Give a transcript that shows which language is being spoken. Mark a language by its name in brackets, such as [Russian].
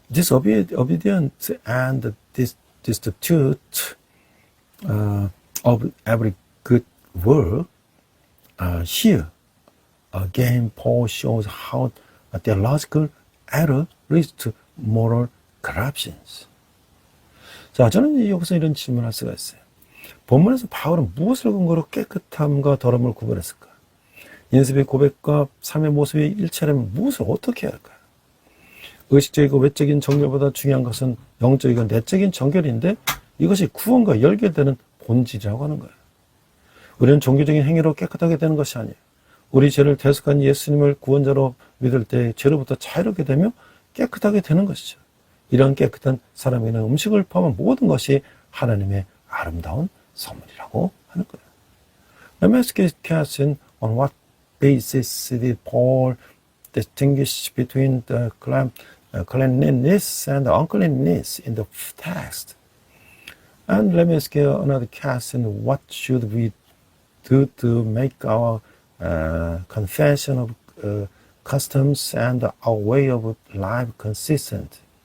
[English] Disobedience and destitute of every good work. Here, again, Paul shows how theological error leads to moral corruptions. [Korean] 자, 저는 여기서 이런 질문을 할 수가 있어요. 본문에서 바울은 무엇을 근거로 깨끗함과 더러움을 구분했을까? 인습의 고백과 삶의 모습의 일치하려면 무엇을 어떻게 해야 할까요? 의식적이고 외적인 정결보다 중요한 것은 영적이고 내적인 정결인데 이것이 구원과 연결되는 본질이라고 하는 거예요. 우리는 종교적인 행위로 깨끗하게 되는 것이 아니에요. 우리 죄를 대속한 예수님을 구원자로 믿을 때 죄로부터 자유롭게 되며 깨끗하게 되는 것이죠. 이런 깨끗한 사람에게는 음식을 포함한 모든 것이 하나님의 아름다운 선물이라고 하는 거예요. [English] Let me ask you a question on what basis did Paul distinguish between the cleanliness and uncleanness in the text? And let me ask you another question. What should we do to make our confession of customs and our way of life consistent?